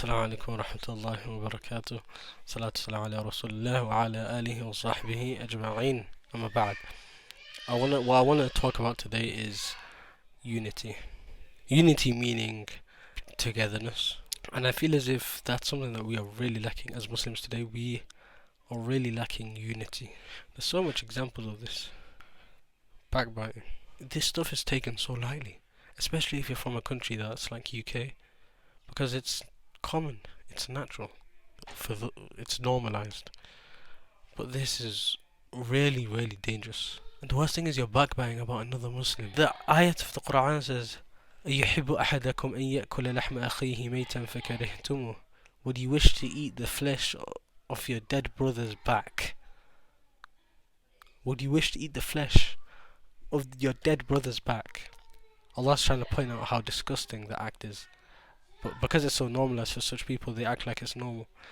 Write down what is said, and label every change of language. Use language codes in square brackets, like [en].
[ar] السلام عليكم ورحمة الله وبركاته. صلاة والسلام على رسول الله وعلى آله وصحبه أجمعين. أما بعد, [en] what I want to talk about today is unity. Unity meaning togetherness. And I feel as if that's something that we are really lacking as Muslims today. We are really lacking unity. There's so much examples of this. Backbiting. This stuff is taken so lightly, especially if you're from a country that's like UK, because it's common, it's natural, it's normalized. But this is really, really dangerous. And the worst thing is you're backbiting about another Muslim. The ayat of the Quran says, [ar] أَيُحِبُّ أَحَدَكُمْ أَن يَأْكُلَ لَحْمَ أَخِيهِ مَيْتًا فَكَرِهْتُمُوهُ. [en] Would you wish to eat the flesh of your dead brother's back? Would you wish to eat the flesh of your dead brother's back? Allah's trying to point out how disgusting the act is. But because it's so normalized for such people, they act like it's normal.